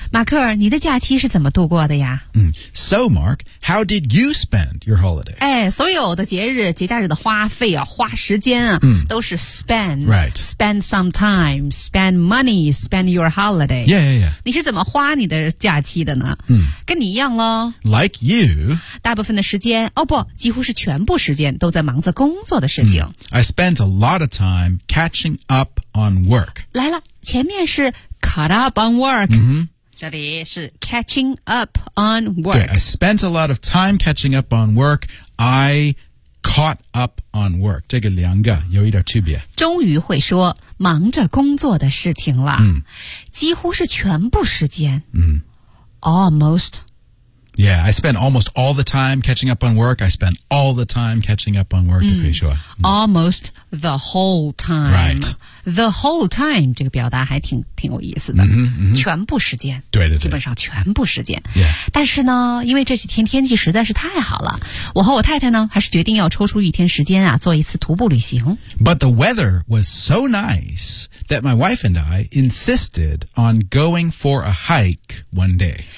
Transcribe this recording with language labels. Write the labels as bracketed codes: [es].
[zh] 马克你的假期是怎么度过的呀、 [en] 嗯、So, Mark, how did you spend your holiday? [zh] 哎所有的节假日的花费啊花时间啊、嗯、都是 spend. [en] Right. Spend some time, spend money, spend your holiday. Yeah, yeah, yeah. [zh] 你是怎么花你的假期的呢、嗯、跟你一样咯。 [en] Like you. [zh] 大部分的时间哦不几乎是全部时间都在忙着工作的事情。 [en] 嗯、I spent a lot of time catching up on work. [zh] 来了，前面是 [en] caught up on work. [zh] 嗯，这里是 [en] catching up on work. 对 I spent a lot of time catching up on work. I caught up on work. [zh] 这个两个有一点区别。终于会说忙着工作的事情了。嗯，几乎是全部时间。嗯 [en] almost Yeah, I spent almost all the time catching up on work. I spent all the time catching up on work, I'm pretty sure. Almost the whole time. Right. The whole time, [zh] 这个表达还挺有意思的。全部时间。对对对。基本上全部时间。 [en] Yeah. [zh] 但是呢，因为这几天天气实在是太好了，我和我太太呢，还是决定要抽出一天时间啊，做一次徒步旅行。 [en] But the weather was so nice that my wife and I insisted on going for a hike one day.